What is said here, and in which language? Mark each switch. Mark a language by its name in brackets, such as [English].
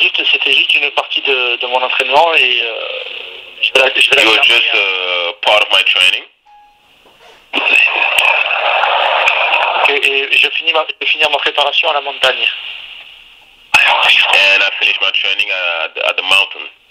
[French] C'était juste une partie de mon entraînement et je vais la [English] You were just part of my training. [French] Et je vais finir ma préparation à la montagne. [English] And I finished my training at the mountain.